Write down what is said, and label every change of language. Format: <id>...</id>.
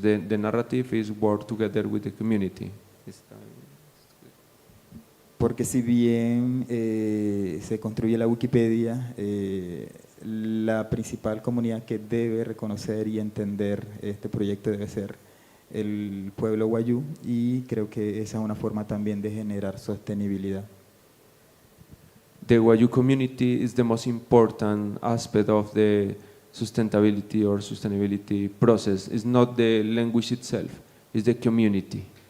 <en>The narrative is work together with the community.</en> <es>Porque si bien se construye la Wikipedia, la principal comunidad que debe reconocer y entender este proyecto debe ser el pueblo wayuu, y creo que esa es una forma también de generar sostenibilidad.</es> <en>The Wayuu community is the most important aspect of the sustainability or sustainability process. It's not the language itself, it's the community.</en>